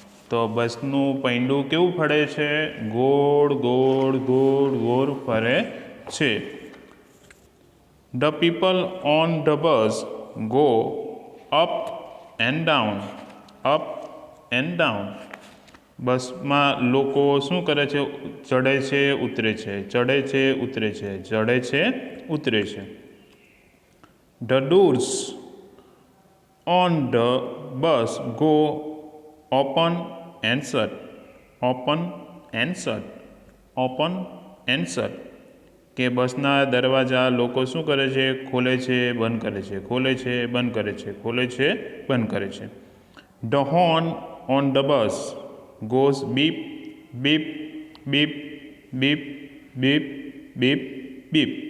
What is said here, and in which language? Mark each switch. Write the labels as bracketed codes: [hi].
[gu] તો બસનું પૈંડું કેવું ફરે છે? ગોળ ગોળ ગોળ ગોળ ફરે છે. [en] The people on the bus go up and down, up and down. [gu] બસમાં લોકો શું કરે છે? ચડે છે, ઉતરે છે, ચડે છે, ઉતરે છે, ચડે છે, ઉતરે છે. [en] The doors on the bus go open and shut, open and shut, open and shut. [gu] કે બસના દરવાજા લોકો શું કરે છે? ખોલે છે, બંધ કરે છે, ખોલે છે, બંધ કરે છે, ખોલે છે, બંધ કરે છે. [en] The horn on the bus goes beep, beep, beep, beep, beep, beep, beep.